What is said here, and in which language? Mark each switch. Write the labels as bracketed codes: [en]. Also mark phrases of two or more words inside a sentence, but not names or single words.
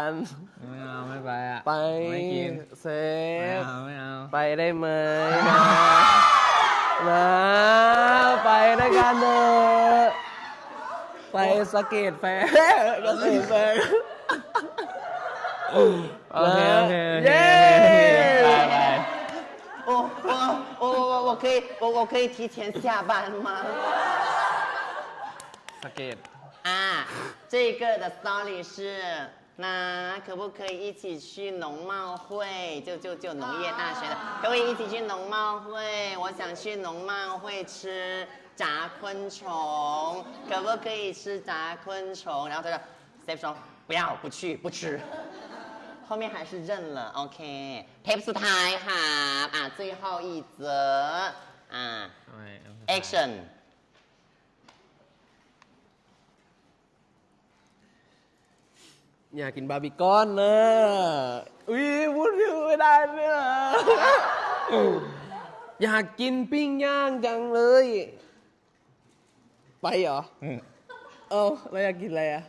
[th] ไม่เอาไม่ไปอ่ะ ไป ไม่กิน เซ ไม่ ฟ เอาไม่เอา ไปได้ไหมนะไปด้วยกันเถอะไปสเกตแฟร์เกษตรแฟร์ โอเคโอเคโอเค เย้ ไปไป [zh] 我可以提前下班吗？ [th] สเกต [zh] 啊，这个的 story 是，那可不可以一起去农贸会？就农业大学的，可不可以一起去农贸会？我想去农贸会吃炸昆虫，可不可以吃炸昆虫？然后他说 ，Steve 说不要，不去，不吃。后面还是认了 ，OK。 [th] เทปสุดท้ายค่ะ [zh] 最后一则action [th] อยากกินบาร์บีคอนนะอุ้ยพูดถึงไม่ได้เนี่ยอยากกินปิ้งย่างจังเลย ไปเหรอเราอยากกินอะไรอ่ะ